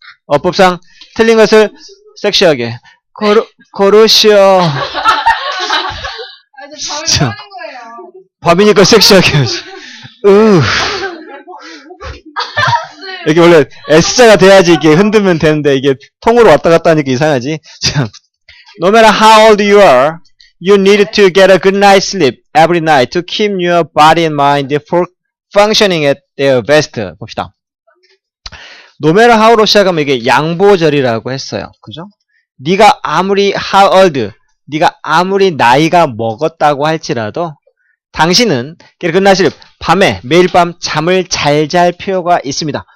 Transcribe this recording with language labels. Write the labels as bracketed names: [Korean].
[Korean] 어법상 틀린 것을 섹시하게 고르시오. 자, 밥이니까 섹시하게 해야지. 이게 원래 S자가 돼야지 이게 흔들면 되는데 이게 통으로 왔다 갔다 하니까 이상하지. [English] 자, No matter how old you are, you need to get a good night's sleep every night to keep your body and mind functioning at their best. [Korean] 봅시다. No matter how로 시작하면 이게 양보절이라고 했어요. 그죠? 네가 아무리 how old, 네가 아무리 나이가 먹었다고 할지라도 당신은 [English] get a good night's sleep, [Korean] 밤에 매일 밤 잠을 잘 잘 필요가 있습니다.